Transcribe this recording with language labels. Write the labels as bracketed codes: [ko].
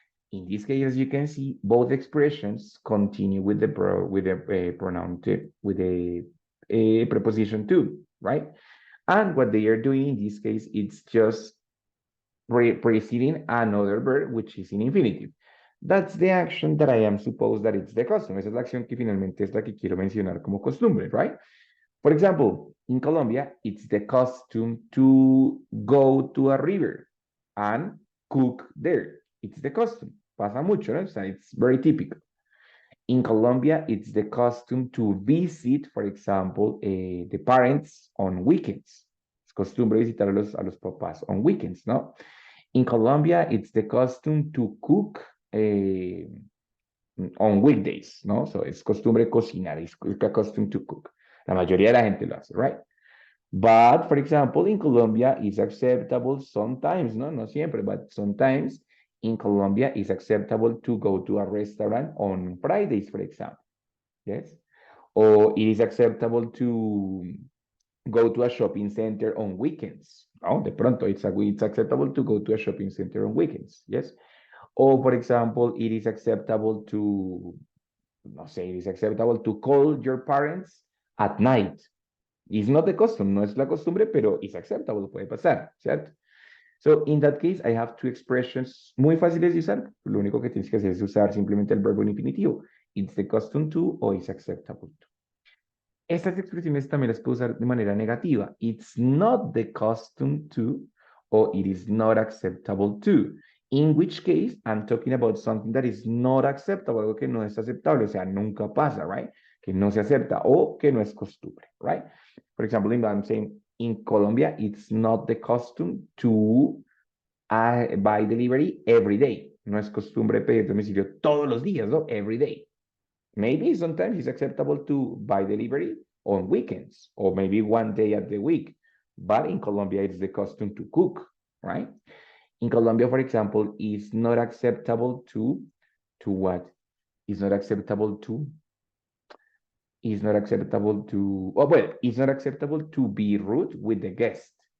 [en] In this case, as you can see, both expressions continue with the pronoun to, with the preposition to, right? And what they are doing in this case, it's just preceding another verb, which is in infinitive. That's the action that I am supposed that it's the custom. [es] Esa es la acción que finalmente es la que quiero mencionar como costumbre, [en] right? For example, in Colombia, it's the custom to go to a river and cook there. It's the custom. [es] Pasa mucho, ¿no? [en] So it's very typical. In Colombia, it's the custom to visit, for example, the parents on weekends. [es] Es costumbre visitar a los papás [en] on weekends, [es] ¿no? [en] In Colombia, it's the custom to cook on weekdays, [es] ¿no? [en] So [es] es costumbre cocinar, [en] it's custom to cook. [es] La mayoría de la gente lo hace, [en] right? But, for example, in Colombia, it's acceptable sometimes, no? [es] No siempre, [en] but sometimes in Colombia, it's acceptable to go to a restaurant on Fridays, for example. Yes? Or it is acceptable to go to a shopping center on weekends. Oh, [es] de pronto, [en] it's acceptable to go to a shopping center on weekends. Yes. Or, for example, it is acceptable to, [es] no sé, [en] it is acceptable to call your parents at night. It's not the custom, [es] no es la costumbre, pero [en] it's acceptable, [es] puede pasar, ¿cierto? [en] So, in that case, I have two expressions [es] muy fáciles de usar. Lo único que tienes que hacer es usar simplemente el verbo en infinitivo. [en] It's the custom to o it's acceptable to. [es] Estas expresiones también las puedo usar de manera negativa. [en] It's not the custom to or it is not acceptable to. In which case, I'm talking about something that is not acceptable, [es] algo que no es aceptable, o sea, nunca pasa, [en] right? [es] Que no se acepta o que no es costumbre, [en] right? For example, I'm saying in Colombia, it's not the custom to buy delivery every day. [es] No es costumbre pedir domicilio todos los días, ¿no? [en] Every day. Maybe sometimes it's acceptable to buy delivery on weekends or maybe one day at the week. But in Colombia, it's the custom to cook, right? In Colombia, for example, it's not acceptable to what? It's not acceptable to, it's not acceptable to, oh, well, it's not acceptable to be rude with the guest.